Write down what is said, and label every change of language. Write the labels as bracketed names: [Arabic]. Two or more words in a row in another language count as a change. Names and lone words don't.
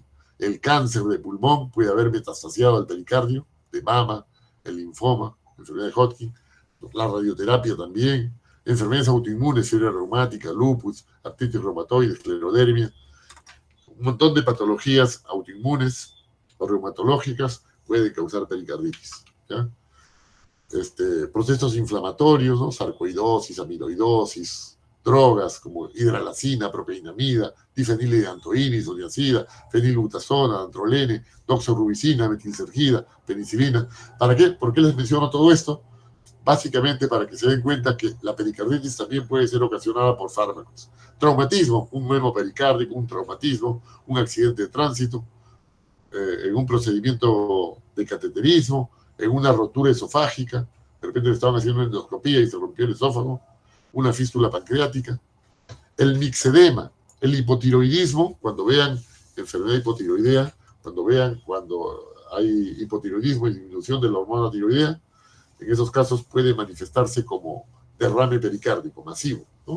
[Spanish] El cáncer de pulmón puede haber metastasiado al pericardio, de mama, el linfoma, enfermedad de Hodgkin, la radioterapia también, enfermedades autoinmunes, fiebre reumática, lupus, artritis reumatoide, esclerodermia, un montón de patologías autoinmunes o reumatológicas pueden causar pericarditis, ¿ya? Procesos inflamatorios, ¿no? Sarcoidosis, amiloidosis, drogas como hidralacina, propeinamida, difenilidantoína, isoniazida, fenilbutazona, antrolene, doxorubicina, metilsergida, penicilina. ¿Para qué? ¿Por qué les menciono todo esto? Básicamente para que se den cuenta que la pericarditis también puede ser ocasionada por fármacos. Traumatismo, un memo pericárdico, un traumatismo, un accidente de tránsito, en un procedimiento de cateterismo, en una rotura esofágica, de repente le estaban haciendo endoscopía y se rompió el esófago, una fístula pancreática, el mixedema, el hipotiroidismo, cuando vean enfermedad hipotiroidea, cuando hay hipotiroidismo y disminución de la hormona tiroidea, en esos casos puede manifestarse como derrame pericárdico masivo, ¿no?